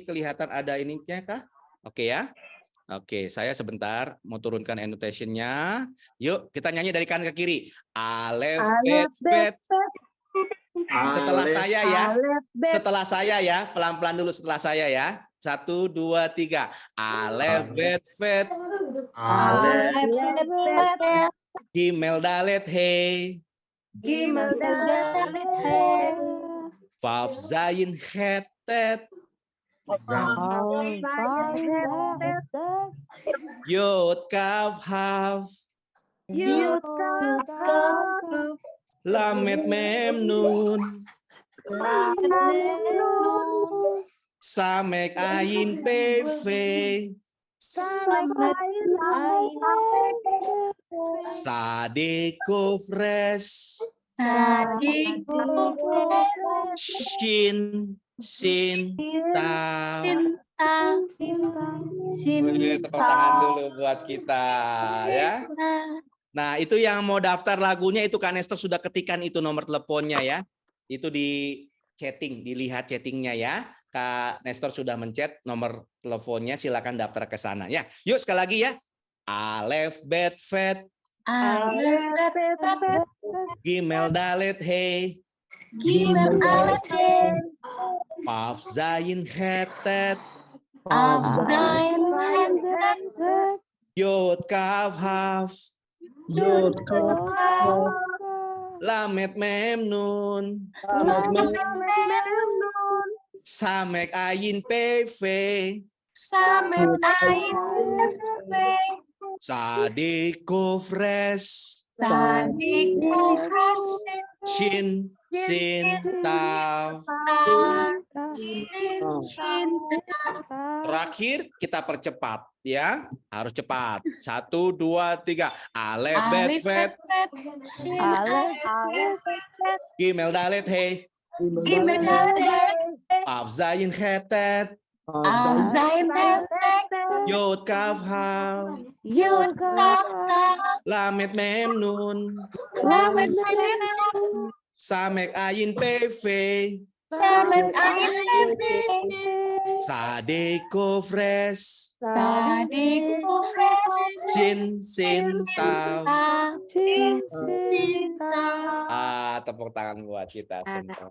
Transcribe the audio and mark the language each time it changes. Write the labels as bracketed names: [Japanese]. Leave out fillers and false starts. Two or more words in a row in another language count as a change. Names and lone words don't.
[Indonesian] Ini kelihatan ada ininya kah? Oke ya. Oke, saya sebentar mau turunkan annotation-nya. Yuk, kita nyanyi dari kanan ke kiri. [Hebrew] אלף, בית, בית. Setelah Alef, [Indonesian] saya ya. [Hebrew] אלף, בית. [Indonesian] Setelah saya ya. Pelan-pelan dulu setelah saya ya. 1, 2, 3. [Hebrew] אלף, בית, בית. Alef, אלף, בית. גימל, דלת, הא. גימל, דלת, וו, זין, חית, טית. יוד, כף, כף. Yud, למד, מם, nun. סמך, עין, פא, פא. צדי, קוף, res. שין, שין, תו. [Indonesian] Boleh tepuk tangan dulu buat kita ya. Nah, itu yang mau daftar lagunya itu Kak Nestor sudah ketikan itu nomor teleponnya ya. Itu di chatting, dilihat chattingnya ya. Kak Nestor sudah mencet nomor teleponnya, silakan daftar ke sana ya. Yuk sekali lagi ya. [Hebrew] אלף, בית, בית. גימל, דלת, הא. וו, זין, חית, טית. יוד, כף, כף. למד, מם, nun. סמך, עין, פא, פא. צדי, קוף, res. שין, שין, תו. [Indonesian] Terakhir kita percepat ya, harus cepat. 1, 2, 3. [Hebrew] אלף, בית, בית. גימל, דלת, הא. וו, זין, חית, טית. יוד, כף, כף. למד, מם, nun. סמך, עין, פא, פא. צדי, קוף, res. שין, שין, תו. [Indonesian] Tepuk tangan buat kita semua.